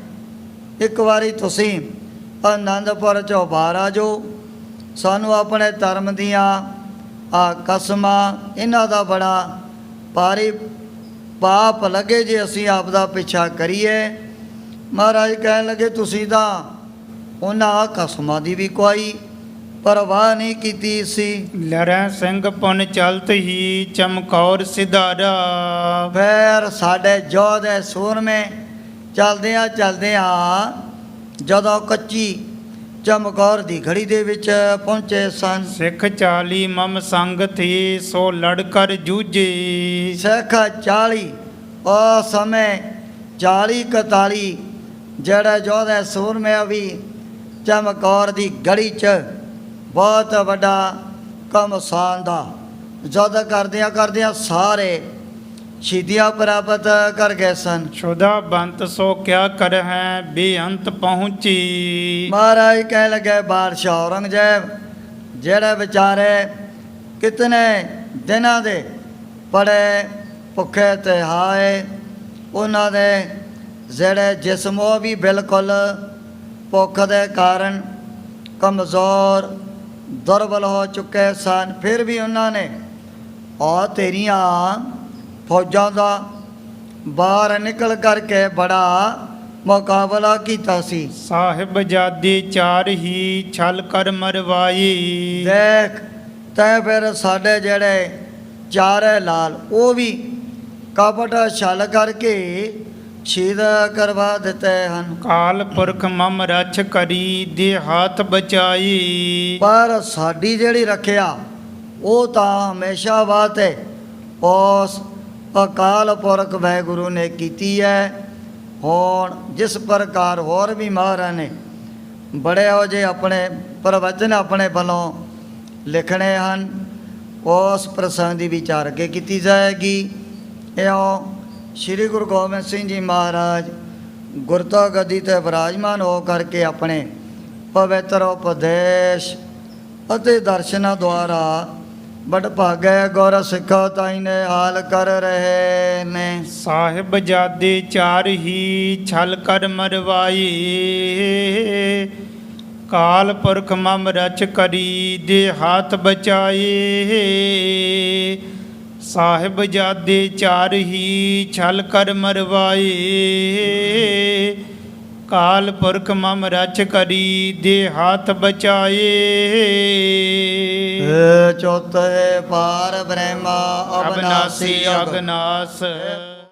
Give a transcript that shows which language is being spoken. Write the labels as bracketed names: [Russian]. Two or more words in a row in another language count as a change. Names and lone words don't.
[Punjabi] ਇੱਕ ਵਾਰੀ ਤੁਸੀਂ ਆਨੰਦਪੁਰ ਚੋਂ ਬਾਹਰ ਆ ਜਾਓ, ਸਾਨੂੰ ਆਪਣੇ ਧਰਮ ਦੀਆਂ ਆ ਕਸਮਾਂ ਇਹਨਾਂ ਦਾ ਬੜਾ ਭਾਰੀ ਪਾਪ ਲੱਗੇ ਜੇ ਅਸੀਂ ਆਪ ਦਾ ਪਿੱਛਾ ਕਰੀਏ। ਮਹਾਰਾਜ ਕਹਿਣ ਲੱਗੇ ਤੁਸੀਂ ਤਾਂ ਉਹਨਾਂ ਕਸਮਾਂ ਦੀ ਵੀ ਕੋਈ ਪਰਵਾਹ ਨਹੀਂ ਕੀਤੀ ਸੀ। ਲਰੈ ਸਿੰਘ ਪੁਨ ਚਲਤ ਹੀ ਚਮਕੌਰ ਸਿਧਾਰਾ। ਫਿਰ ਸਾਡੇ ਯੋਧੇ ਸੂਰਮੇ ਚਲਦਿਆਂ ਚਲਦਿਆਂ ਜਦੋਂ ਕੱਚੀ ਚਮਕੌਰ ਦੀ ਘੜੀ ਦੇ ਵਿੱਚ ਪਹੁੰਚੇ ਸਨ। ਸਿੱਖ 40 ਮਮ ਸੰਗ ਥੀ ਸੋ ਲੜਕਰ ਜੂਝੇ। ਸਿੱਖ 40 ਉਹ ਸਮੇਂ 40 41 ਜਿਹੜੇ ਯੋਧੇ ਸੂਰਮੇ ਵੀ ਚਮਕੌਰ ਦੀ ਘੜੀ 'ਚ ਬਹੁਤ ਵੱਡਾ ਘਮਸਾਨ ਦਾ ਜਦ ਕਰਦਿਆਂ ਕਰਦਿਆਂ ਸਾਰੇ ਸ਼ਹੀਦੀਆਂ ਪ੍ਰਾਪਤ ਕਰ ਗਏ ਸਨ। ਕਸ਼ੁਧਾ ਬੰਤ ਸੋ ਕਿਆ ਕਰ ਹੈ ਬੇਅੰਤ ਪਹੁੰਚੀ। ਮਹਾਰਾਜ ਕਹਿ ਲੱਗੇ ਬਾਦਸ਼ਾਹ ਔਰੰਗਜ਼ੇਬ ਜਿਹੜੇ ਵਿਚਾਰੇ ਕਿਤਨੇ ਦਿਨਾਂ ਦੇ ਬੜੇ ਭੁੱਖੇ ਤੇ ਹਾਏ, ਉਹਨਾਂ ਦੇ ਜਿਹੜੇ ਜਿਸਮ ਉਹ ਵੀ ਬਿਲਕੁਲ ਭੁੱਖ ਦੇ ਕਾਰਨ ਕਮਜ਼ੋਰ ਦੁਰਬਲ ਹੋ ਚੁੱਕੇ ਸਨ। ਫਿਰ ਵੀ ਉਹਨਾਂ ਨੇ ਆ ਤੇਰੀਆਂ ਫੌਜਾਂ ਦਾ ਬਾਹਰ ਨਿਕਲ ਕਰਕੇ ਬੜਾ ਮੁਕਾਬਲਾ ਕੀਤਾ ਸੀ। ਸਾਹਿਬ ਜਾਦੇ ਚਾਰ ਹੀ ਛਲ ਕਰ ਮਰਵਾਈ। ਦੇਖ ਤੈ ਫਿਰ ਸਾਡੇ ਜਿਹੜੇ ਚਾਰੇ ਲਾਲ ਉਹ ਵੀ ਕਪਟ ਛਲ ਕਰਕੇ ਸ਼ਹੀਦ ਕਰਵਾ ਦਿੱਤੇ ਹਨ। ਕਾਲ ਪੁਰਖ ਮਮ ਰਛ ਕਰੀ ਦੇ ਹਾਥ ਬਚਾਈ। ਪਰ ਸਾਡੀ ਜਿਹੜੀ ਰੱਖਿਆ ਉਹ ਤਾਂ ਹਮੇਸ਼ਾ ਵਾਸਤੇ ਉਸ ਅਕਾਲ ਪੁਰਖ ਵਾਹਿਗੁਰੂ ਨੇ ਕੀਤੀ ਹੈ। ਹੁਣ ਜਿਸ ਪ੍ਰਕਾਰ ਹੋਰ ਵੀ ਮਹਾਰਾਜ ਨੇ ਬੜੇ ਹੋ ਜੇ ਆਪਣੇ ਪ੍ਰਵਚਨ ਆਪਣੇ ਵੱਲੋਂ ਲਿਖਣੇ ਹਨ, ਉਸ ਪ੍ਰਸੰਗ ਦੀ ਵਿਚਾਰ ਅੱਗੇ ਕੀਤੀ ਜਾਏਗੀ। ਇਉਂ ਸ੍ਰੀ ਗੁਰੂ ਗੋਬਿੰਦ ਸਿੰਘ ਜੀ ਮਹਾਰਾਜ ਗੁਰਤਾ ਗੱਦੀ 'ਤੇ ਵਿਰਾਜਮਾਨ ਹੋ ਕਰਕੇ ਆਪਣੇ ਪਵਿੱਤਰ ਉਪਦੇਸ਼ ਅਤੇ ਦਰਸ਼ਨਾਂ ਦੁਆਰਾ ਵਡਭਾਗੇ ਗੁਰ ਸਿੱਖ ਤਾਈ ਨੇ ਹਾਲ ਕਰ ਰਹੇ ਨੇ। ਸਾਹਿਬ ਜਾਦੇ ਚਾਰ ਹੀ ਛਲ ਕਰ ਮਰਵਾਈ। ਕਾਲ ਪੁਰਖ ਮਮ ਰਚ ਕਰੀ ਦੇ ਹਾਥ ਬਚਾਏ। ਸਾਹਿਬ ਜਾਦੇ ਚਾਰ ਹੀ ਛਲ ਕਰ ਮਰਵਾਏ। ਕਾਲ ਪੁਰਖ ਮਮ ਰਚ ਕਰੀ ਦੇ ਹਾਥ ਬਚਾਏ। ਚੌਥੇ ਪਾਰ ਬ੍ਰਹਮਾ अविनाशी ਅਬਨਾਸੀ ਅਗ अगनास